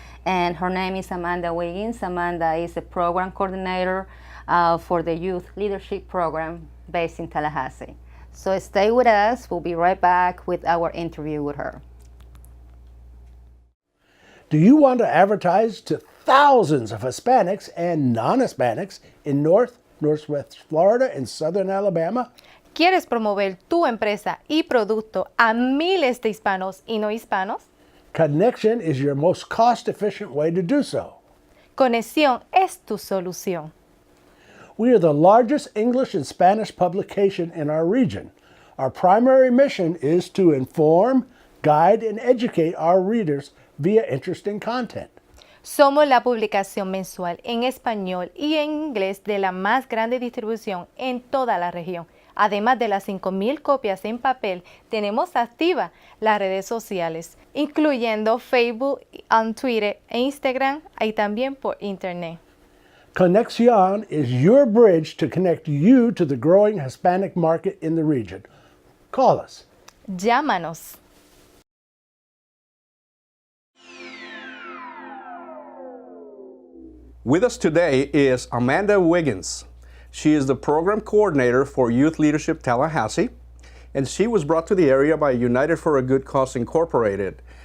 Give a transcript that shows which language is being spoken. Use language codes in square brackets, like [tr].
[en] And her name is Amanda Wiggins. Amanda is the program coordinator for the Youth Leadership Program based in Tallahassee. So stay with us. We'll be right back with our interview with her. Do you want to advertise to thousands of Hispanics and non-Hispanics in Northwest Florida and Southern Alabama? [es] ¿Quieres promover tu empresa y producto a miles de hispanos y no hispanos? [en] Connexion is your most cost-efficient way to do so. [es] Conexión es tu solución. [en] We are the largest English and Spanish publication in our region. Our primary mission is to inform, guide, and educate our readers via interesting content. [es] Somos la publicación mensual en español y en inglés de la más grande distribución en toda la región. Además de las 5,000 copias en papel, tenemos activas las redes sociales, incluyendo Facebook, Twitter e Instagram, y también por Internet. [en] Conexion is your bridge to connect you to the growing Hispanic market in the region. Call us. [es] Llámanos. [en] With us today is Amanda Wiggins. She is the program coordinator for Youth Leadership Tallahassee, and she was brought to the area by United for a Good Cause Incorporated.